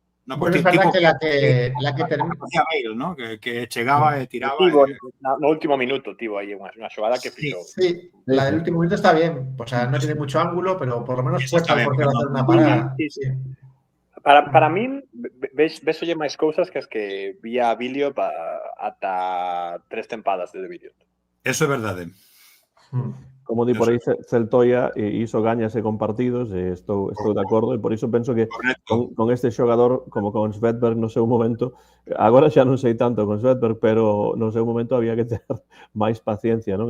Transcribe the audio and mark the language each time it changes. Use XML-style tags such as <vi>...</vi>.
<es>No, pues bueno, es verdad que la que termina</es> <gl>Bale, ¿no? Que chegaba e tiraba. No último minuto, tivo aí unha xogada que fixou.</gl> <es>Sí, la del último minuto está bien. O sea, no tiene mucho ángulo, pero por lo menos fuerza al portero a hacer una parada. Sí.</es> <gl>Para min, vésolle máis cousas que as que vía a Bilio ata 3 tempadas de Bilio. Eso é verdade. Como di por aí Celtoia, iso gañase con partidos, e estou de acordo, e por iso penso que con este xogador, como con Svedberg no seu momento, agora xa non sei tanto con Svedberg, pero no seu momento había que ter máis paciencia, non?</gl>